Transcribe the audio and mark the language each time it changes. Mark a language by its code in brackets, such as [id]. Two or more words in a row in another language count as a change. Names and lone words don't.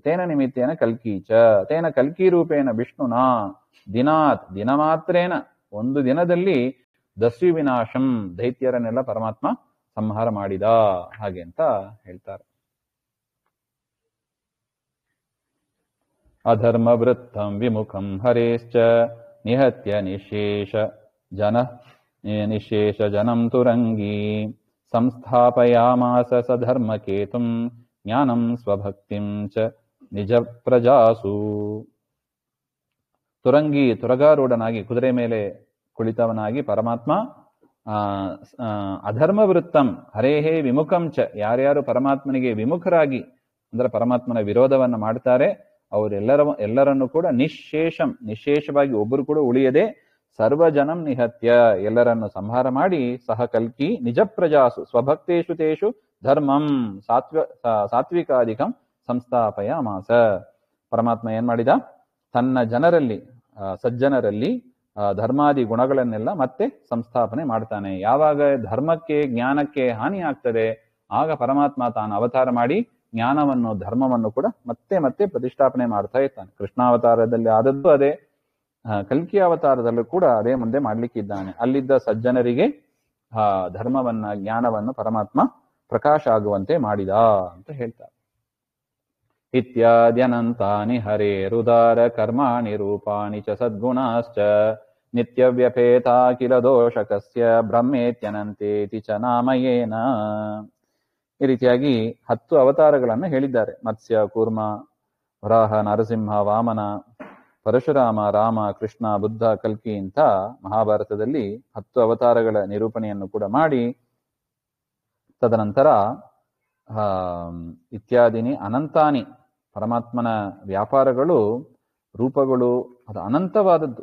[sa] ತೇನ ನಿಮಿತ್ತೇನ ಕಲ್ಕಿ ಚ ತೇನ ಕಲ್ಕಿ ರೂಪೇಣ ವಿಷ್ಣುನಾ ದಿನಾತ್ ದಿನಮಾತ್ರೇನ, [kn] ಒಂದು ದಿನದಲ್ಲಿ [sa] ದಸ್ಯು ವಿನಾಶಂ [kn] ದೈತ್ಯರನ್ನೆಲ್ಲ ಪರಮಾತ್ಮ ಸಂಹಾರ ಮಾಡಿದ, ಹಾಗೆ ಅಂತ ಹೇಳ್ತಾರೆ. [sa] ಅಧರ್ಮ ವೃತ್ತಂ ವಿಮುಖಂ ಹರೇಶ್ಚ ನಿಹತ್ಯ ನಿಶೇಷ ಜನಂ ತುರಂಗಿ ಸಂಸ್ಥಾಪಯಾಮಾಸ ಸಧರ್ಮಕೇತುಂ ಜ್ಞಾನಂ ಸ್ವಭಕ್ತಿಂ ಚ ನಿಜ ಪ್ರಜಾಸು. [kn] ತುರಂಗಿ, ತುರಗಾರೂಢನಾಗಿ ಕುದುರೆ ಮೇಲೆ ಕುಳಿತವನಾಗಿ ಪರಮಾತ್ಮ [sa] ಅಧರ್ಮ ವೃತ್ತಂ ಹರೇಹೇ ವಿಮುಖಂ ಚ, [kn] ಯಾರ್ಯಾರು ಪರಮಾತ್ಮನಿಗೆ ವಿಮುಖರಾಗಿ ಅಂದ್ರೆ ಪರಮಾತ್ಮನ ವಿರೋಧವನ್ನು ಮಾಡ್ತಾರೆ ಅವರೆಲ್ಲರನ್ನು ಕೂಡ ನಿಶೇಷವಾಗಿ ಒಬ್ಬರು ಕೂಡ ಉಳಿಯದೆ [sa] ಸರ್ವಜನಂ ನಿಹತ್ಯ, [kn] ಎಲ್ಲರನ್ನು ಸಂಹಾರ ಮಾಡಿ ಸಹ ಕಲ್ಕಿ [sa] ನಿಜ ಪ್ರಜಾಸು ಸ್ವಭಕ್ತೇಷು ತೇಷು ಧರ್ಮಂ ಸಾತ್ವಿಕಾಧಿಕಂ ಸಂಸ್ಥಾಪಯ ಮಾಸ. [kn] ಪರಮಾತ್ಮ ಏನ್ ಮಾಡಿದ, ತನ್ನ ಜನರಲ್ಲಿ ಸಜ್ಜನರಲ್ಲಿ ಧರ್ಮಾದಿ ಗುಣಗಳನ್ನೆಲ್ಲ ಮತ್ತೆ ಸಂಸ್ಥಾಪನೆ ಮಾಡ್ತಾನೆ. ಯಾವಾಗ ಧರ್ಮಕ್ಕೆ ಜ್ಞಾನಕ್ಕೆ ಹಾನಿ ಆಗ್ತದೆ ಆಗ ಪರಮಾತ್ಮ ತಾನು ಅವತಾರ ಮಾಡಿ ಜ್ಞಾನವನ್ನು ಧರ್ಮವನ್ನು ಕೂಡ ಮತ್ತೆ ಮತ್ತೆ ಪ್ರತಿಷ್ಠಾಪನೆ ಮಾಡ್ತಾ ಇರ್ತಾನೆ. ಕೃಷ್ಣಾವತಾರದಲ್ಲಿ ಆದದ್ದು ಅದೇ, ಕಲ್ಕಿ ಅವತಾರದಲ್ಲೂ ಕೂಡ ಅದೇ ಮುಂದೆ ಮಾಡ್ಲಿಕ್ಕಿದ್ದಾನೆ. ಅಲ್ಲಿದ್ದ ಸಜ್ಜನರಿಗೆ ಧರ್ಮವನ್ನ ಜ್ಞಾನವನ್ನು ಪರಮಾತ್ಮ ಪ್ರಕಾಶ ಆಗುವಂತೆ ಮಾಡಿದ ಅಂತ ಹೇಳ್ತಾರೆ. [sa] ಇತ್ಯಾದ್ಯನಂತಾನಿ ಹರೇರುದಾರ ಕರ್ಮಾಣಿ ರೂಪಾಣಿ ಚ ಸದ್ಗುಣಾಶ್ಚ ನಿತ್ಯವ್ಯಪೇತಾ ಕಿಲ ದೋಷಕಸ್ಯ ಬ್ರಹ್ಮೇತ್ಯನಂತೇತಿ ಚ ನಾಮಯೇನ. [kn] ಈ ರೀತಿಯಾಗಿ 10 ಅವತಾರಗಳನ್ನು ಹೇಳಿದ್ದಾರೆ. ಮತ್ಸ್ಯ, ಕೂರ್ಮ, ವರಾಹ, ನರಸಿಂಹ, ವಾಮನ, ಪರಶುರಾಮ, ರಾಮ, ಕೃಷ್ಣ, ಬುದ್ಧ, ಕಲ್ಕಿ ಅಂತ ಮಹಾಭಾರತದಲ್ಲಿ 10 ಅವತಾರಗಳ ನಿರೂಪಣೆಯನ್ನು ಕೂಡ ಮಾಡಿ, ತದನಂತರ [sa] ಇತ್ಯಾದಿನಿ ಅನಂತಾನಿ, [kn] ಪರಮಾತ್ಮನ ವ್ಯಾಪಾರಗಳು ರೂಪಗಳು ಅದು ಅನಂತವಾದದ್ದು.